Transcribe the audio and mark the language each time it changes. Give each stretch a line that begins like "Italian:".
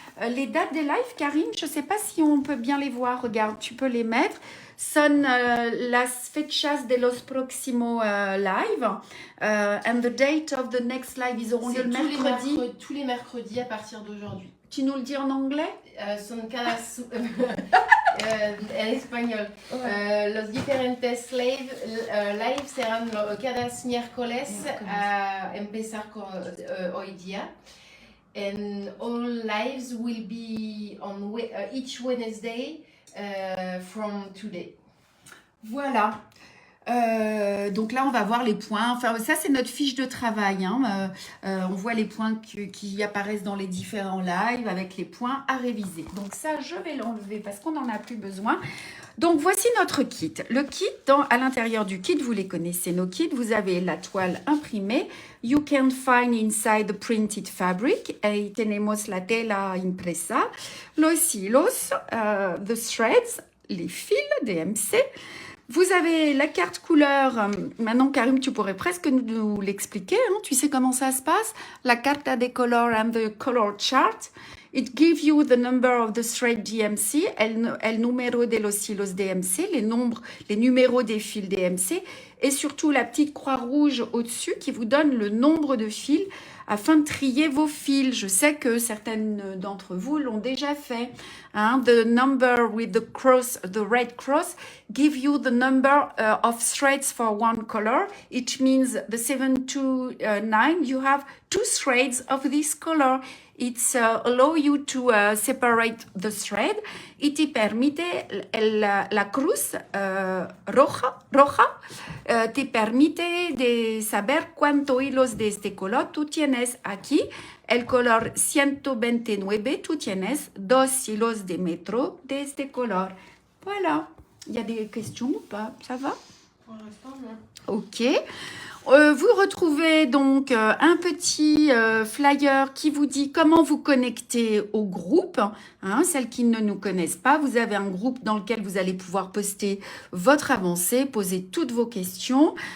French: Les dates des lives, Karine, je ne sais pas si on peut bien les voir. Regarde, tu peux les mettre.
Spanish: Son las fechas de los próximos live.
English: And the date of the next live,
French: ils auront lieu le mercredi. Tous les mercredis à partir d'aujourd'hui. Tu nous le dis en anglais?
Spanish: Son cada... en español. Los diferentes live serán cada miércoles a empezar hoy día.
English: And all lives will be on each Wednesday from today.
French: Voilà. Donc là, on va voir les points. Enfin, ça, c'est notre fiche de travail. Hein. On voit les points qui apparaissent dans les différents lives avec les points à réviser. Donc ça, je vais l'enlever parce qu'on n'en a plus besoin. Donc voici notre kit. Le kit, à l'intérieur du kit, vous les connaissez, nos kits. Vous avez la toile imprimée.
English: You can find inside the printed fabric.
Spanish: Ahí tenemos la tela impresa. Los hilos,
English: the threads,
French: les fils DMC. Vous avez la carte couleur. Maintenant, Karim, tu pourrais presque nous l'expliquer. Hein? Tu sais comment ça se passe?
Spanish: La carta de color
English: and the color chart. It gives you the number of the thread DMC,
Spanish: el número de los hilos DMC,
French: les numéros des fils DMC, et surtout la petite croix rouge au-dessus qui vous donne le nombre de fils afin de trier vos fils. Je sais que certaines d'entre vous l'ont déjà fait. Hein?
English: The number with the cross, the red cross, give you the number of threads for one color. It means the 7 to 9, you have 2 threads of this color. It's allow you to separate the thread.
Spanish: Y te permite, la cruz roja te permite de saber cuántos hilos de este color tú tienes aquí. El color 129, tú tienes 2 hilos de metro de este color.
French: Voilà. Il y a des questions ou pas? Ça va? Pour l'instant, non. Ok. Vous retrouvez donc un petit flyer qui vous dit comment vous connecter au groupe. Hein, celles qui ne nous connaissent pas, vous avez un groupe dans lequel vous allez pouvoir poster votre avancée, poser toutes vos questions.